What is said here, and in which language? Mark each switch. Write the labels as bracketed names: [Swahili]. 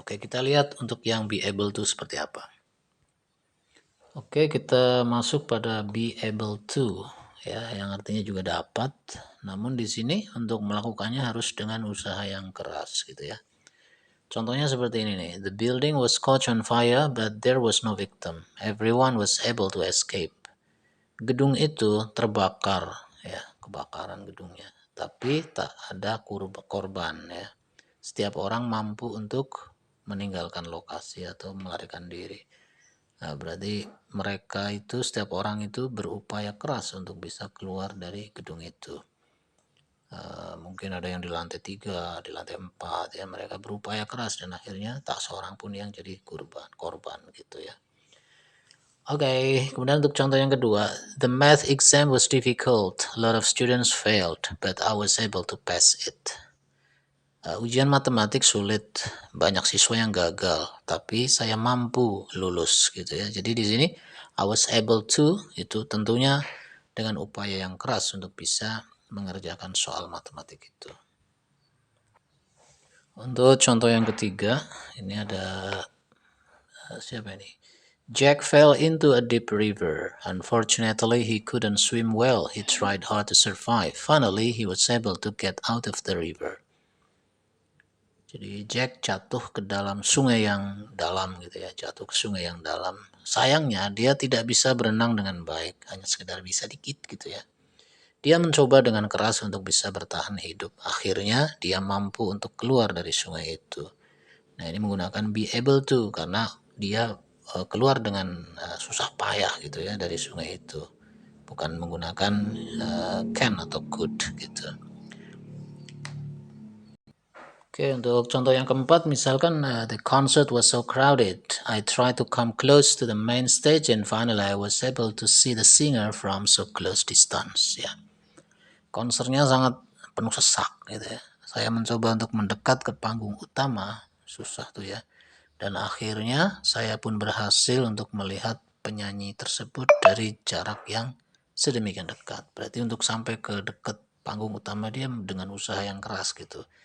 [Indonesian] Oke, kita lihat untuk yang be able to seperti apa. Oke, kita masuk pada be able to ya, yang artinya juga dapat. Namun di sini untuk melakukannya harus dengan usaha yang keras gitu ya. Contohnya seperti ini nih. [English] The building was caught on fire but there was no victim. Everyone was able to escape. [Indonesian] Gedung itu terbakar ya, kebakaran gedungnya. Tapi tak ada korban ya. Setiap orang mampu untuk meninggalkan lokasi atau melarikan diri. Nah, berarti mereka itu setiap orang itu berupaya keras untuk bisa keluar dari gedung itu. Mungkin ada yang di lantai 3, di lantai 4 ya, mereka berupaya keras dan akhirnya tak seorang pun yang jadi korban gitu ya. Oke, kemudian untuk contoh yang kedua, [English] the math exam was difficult. A lot of students failed, but I was able to pass it. [Indonesian] Ujian matematik sulit, banyak siswa yang gagal, tapi saya mampu lulus gitu ya. Jadi di sini [English] I was able to [Indonesian] itu tentunya dengan upaya yang keras untuk bisa mengerjakan soal matematik itu. Untuk contoh yang ketiga, ini ada siapa ini? [English] Jack fell into a deep river. Unfortunately, he couldn't swim well. He tried hard to survive. Finally, he was able to get out of the river. [Indonesian] Jadi Jack jatuh ke dalam sungai yang dalam gitu ya, jatuh ke sungai yang dalam. Sayangnya dia tidak bisa berenang dengan baik, hanya sekedar bisa dikit gitu ya. Dia mencoba dengan keras untuk bisa bertahan hidup. Akhirnya dia mampu untuk keluar dari sungai itu. Nah ini menggunakan be able to karena dia keluar dengan susah payah gitu ya dari sungai itu. Bukan menggunakan can atau could gitu. Oke, untuk contoh yang keempat, misalkan [English] the concert was so crowded, I tried to come close to the main stage and finally I was able to see the singer from so close distance. [Indonesian] Ya, konsernya sangat penuh sesak gitu ya. Saya mencoba untuk mendekat ke panggung utama susah tuh ya. Dan akhirnya saya pun berhasil untuk melihat penyanyi tersebut dari jarak yang sedemikian dekat. Berarti untuk sampai ke dekat panggung utama dia dengan usaha yang keras gitu.